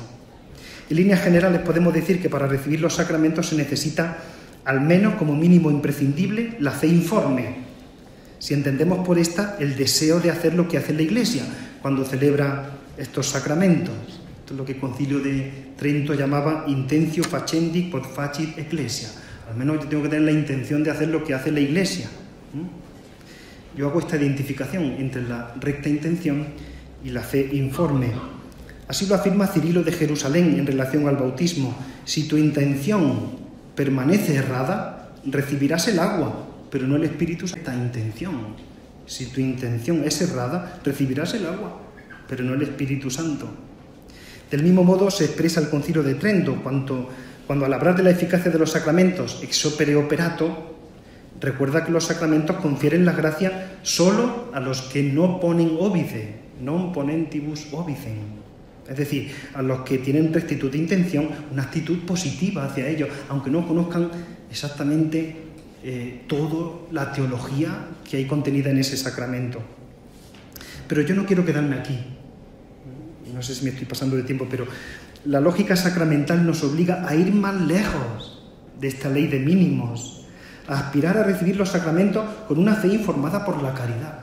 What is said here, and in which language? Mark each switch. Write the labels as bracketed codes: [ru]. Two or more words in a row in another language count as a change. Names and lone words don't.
[es] En líneas generales podemos decir que para recibir los sacramentos se necesita, al menos como mínimo imprescindible, la fe informe. Si entendemos por esta el deseo de hacer lo que hace la Iglesia cuando celebra estos sacramentos. Esto es lo que el Concilio de Trento llamaba [la] intentio facendi quod facit ecclesia. [es] Al menos yo tengo que tener la intención de hacer lo que hace la Iglesia. Yo hago esta identificación entre la recta intención y la fe informe. Así lo afirma Cirilo de Jerusalén en relación al bautismo. Si tu intención permanece errada, recibirás el agua, pero no el Espíritu Santo. Esta intención. Si tu intención es errada, recibirás el agua, pero no el Espíritu Santo. Del mismo modo se expresa el Concilio de Trento, cuando al hablar de la eficacia de los sacramentos, [la] ex opere operato, [es] recuerda que los sacramentos confieren la gracia solo a los que no ponen óbice, [la] non ponentibus óbicem. [es] Es decir, a los que tienen rectitud de intención, una actitud positiva hacia ellos, aunque no conozcan exactamente toda la teología que hay contenida en ese sacramento. Pero yo no quiero quedarme aquí. No sé si me estoy pasando de tiempo, pero la lógica sacramental nos obliga a ir más lejos de esta ley de mínimos, a aspirar a recibir los sacramentos con una fe informada por la caridad.